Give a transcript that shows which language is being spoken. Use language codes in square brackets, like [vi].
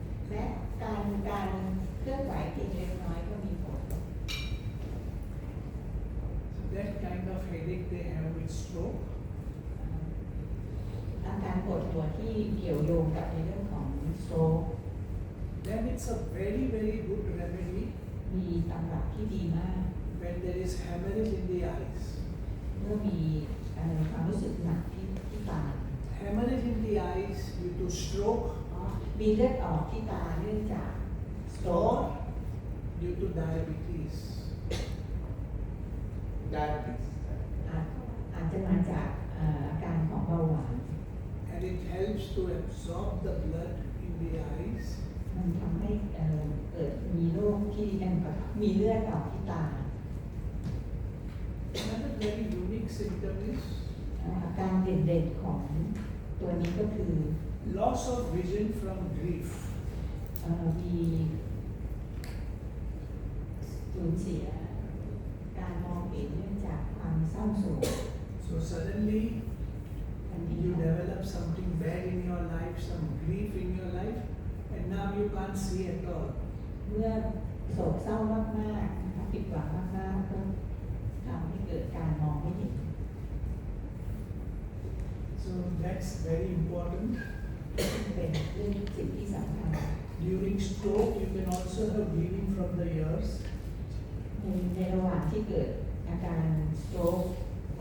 [th] และการเคลื่อนไหวเพียงเล็กน้อยก็มีผล [en] So that kind of headache they have with stroke. [th] อาการปวดหัวที่เกี่ยวโยงกับในเรื่องของสโตรก [en] Then it's a very, very good remedy [th] มีตำรับที่ดีมาก [en] when there is hemorrhage in the eyes. [th] เมื่อมีความรู้สึกหนักที่ตา [en] Hemorrhage in the eyes due to stroke [th] มีเลือดออกที่ตาเนื่องจากสโตรก [en] or due to diabetes. Diabetes. [th] อาจจะมาจากอาการของเบาหวาน [en] And it helps to absorb the blood in the eyes. [th] มันทำให้เกิดมีโรคที่มีเลือดออกที่ตา [en] Another very unique symptom is [th] อาการเด่นๆของตัวนี้ก็คือ [en] loss of vision from grief. [th] มีสูญเสียการมองเห็นเนื่องจากความเศร้าโศก [en] So suddenly [th] ทัน ที [en] You develop something bad in your life, some grief in your life, and now you can't see at all. [th] เมื่อโศกเศร้ามากๆนะคะผิดหวังมากๆก็ทำให้เกิดการมองไม่เห็น [en] So that's very important. [th] เป็นเรื่องสิ่งที่สำคัญ [en] During stroke, you can also have bleeding from the ears [th] ในระหว่างที่เกิดอาการสโตรก